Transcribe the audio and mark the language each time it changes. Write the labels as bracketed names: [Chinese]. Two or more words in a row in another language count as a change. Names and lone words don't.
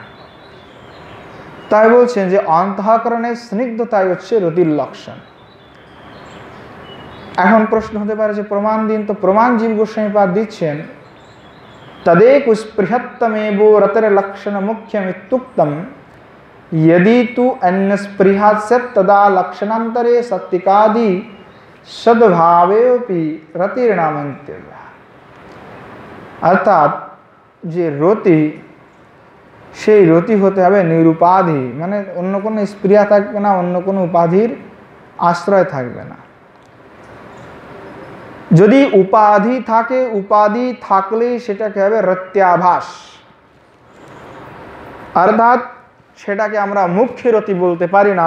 [Bangla] তাই বলছেন যে অন্তঃকরণের স্নিগ্ধতাই হচ্ছে রতির লক্ষণ। এখন প্রশ্ন হতে পারে যে প্রমাণ দিন। তো প্রমাণ জীব গোস্বামীপাদ দিচ্ছেন, [Sanskrit] তদেক স্পৃহত্তমেব রতের লক্ষণ মুখ্যম ইত্যুক্তম यदि तु अन्य स्पृहा स्यात् तदा लक्षणांतरे सत्तिकादि सद्भावेपि रतिर्नामन्त्यव्यः। [Bangla] अर्थात যে রতি, সেই রতি হতে হবে নিরুপাধি, মানে অন্য কোনো স্পৃহা থাকবে না, অন্য কোনো উপাধির আশ্রয় থাকবে না। যদি উপাধি থাকে, উপাধি থাকলেই সেটাকে হবে রত্যাভাস, অর্থাৎ সেটাকে আমরা মুখ্য রতি বলতে পারি না।